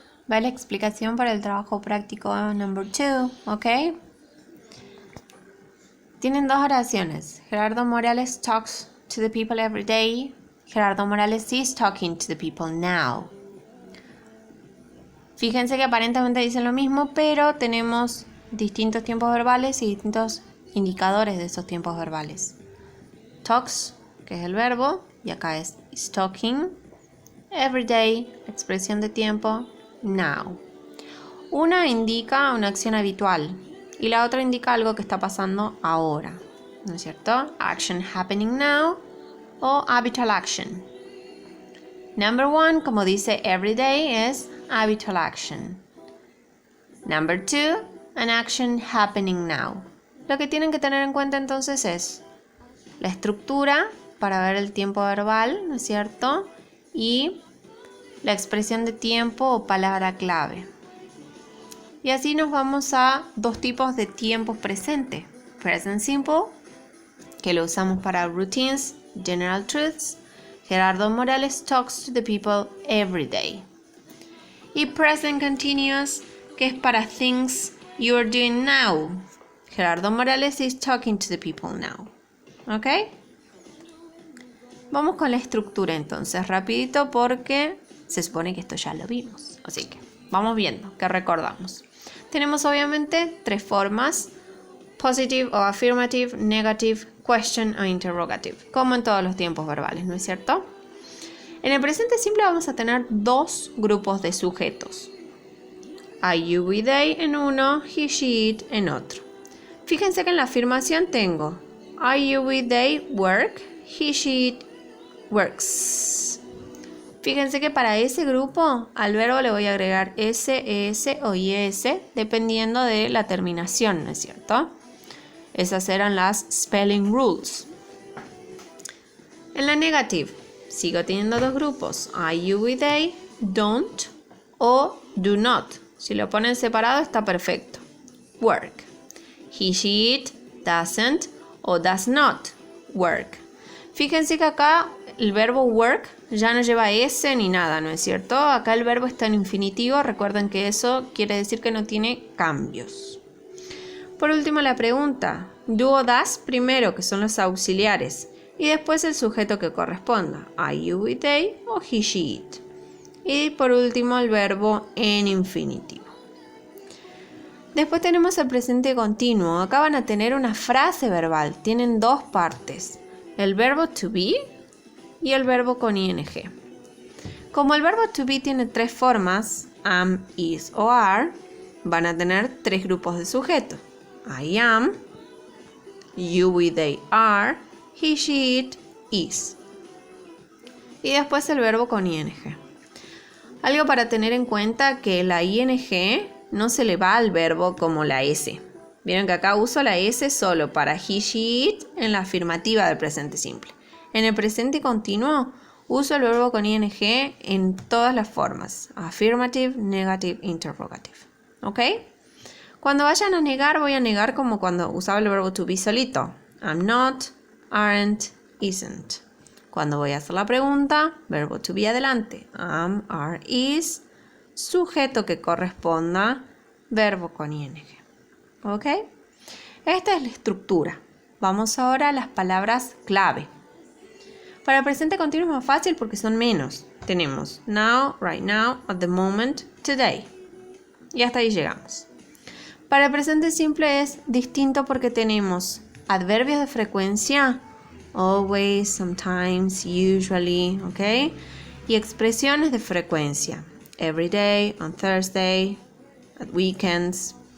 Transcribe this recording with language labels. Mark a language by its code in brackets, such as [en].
[es] Va la explicación para el trabajo práctico number 2, ¿ok? Tienen dos oraciones. [en] Gerardo Morales talks to the people every day. Gerardo Morales is talking to the people now. [es] Fíjense que aparentemente dicen lo mismo, pero tenemos distintos tiempos verbales y distintos indicadores de esos tiempos verbales. Talks, que es el verbo, y acá is talking. Every day, expresión de tiempo, now. Una indica una acción habitual y la otra indica algo que está pasando ahora, ¿no es cierto? [en] Action happening now o habitual action. Number 1, [es] como dice [en] every day, es habitual action. Number 2, an action happening now. [es] Lo que tienen que tener en cuenta entonces es la estructura para ver el tiempo verbal, ¿no es cierto? Y la expresión de tiempo o palabra clave. Y así nos vamos a dos tipos de tiempos presente. [en] Present simple, [es] que lo usamos para [en] routines, general truths. Gerardo Morales talks to the people every day. Y present continuous, [es] que es para [en] things you are doing now. Gerardo Morales is talking to the people now. [es] ¿Ok? Vamos con la estructura entonces, rapidito, porque se supone que esto ya lo vimos. Así que vamos viendo, que recordamos. Tenemos obviamente tres formas: positive o affirmative, negative, question o interrogative, como en todos los tiempos verbales, ¿no es cierto? En el presente simple vamos a tener dos grupos de sujetos. [en] I, you, we, they [es] en uno, [en] he, she, it [es] en otro. Fíjense que en la afirmación tengo I, you, we, they work, he, she, it works. Fíjense que para ese grupo al verbo le voy a agregar s, es o is, dependiendo de la terminación, ¿no es cierto? Esas eran las spelling rules. En la negative sigo teniendo dos grupos, I, you, we, they, don't o do not. Si lo ponen separado está perfecto. Work. He, she, it doesn't o does not work. Fíjense que acá el verbo work ya no lleva S ni nada, ¿no es cierto? Acá el verbo está en infinitivo, recuerden que eso quiere decir que no tiene cambios. Por último la pregunta, do o does primero, que son los auxiliares, y después el sujeto que corresponda, I, you, we, they o he, she, it. Y por último el verbo en infinitivo. Después tenemos el presente continuo, acá van a tener una frase verbal, tienen dos partes, el verbo to be y el verbo con ing. Como el verbo to be tiene tres formas, am, is o are, van a tener tres grupos de sujetos. [en] I am, you, we, they are, he, she, it, is. [es] Y después el verbo con ing. Algo para tener en cuenta, que la ing no se le va al verbo como la s. Vieron que acá uso la s solo para he, she, it en la afirmativa del presente simple. En el presente continuo uso el verbo con ing en todas las formas. Affirmative, negative, interrogative. ¿Ok? Cuando vayan a negar, voy a negar como cuando usaba el verbo to be solito. I'm not, aren't, isn't. Cuando voy a hacer la pregunta, verbo to be adelante. Am, are, is. Sujeto que corresponda, verbo con ing. ¿Ok? Esta es la estructura. Vamos ahora a las palabras clave. Para el presente continuo es más fácil porque son menos. [en] Tenemos now, right now, at the moment, today. [es] Y hasta ahí llegamos. Para el presente simple es distinto porque tenemos adverbios de frecuencia, always, sometimes, usually, ¿ok? Y expresiones de frecuencia, [en] every day, on Thursday, at weekends.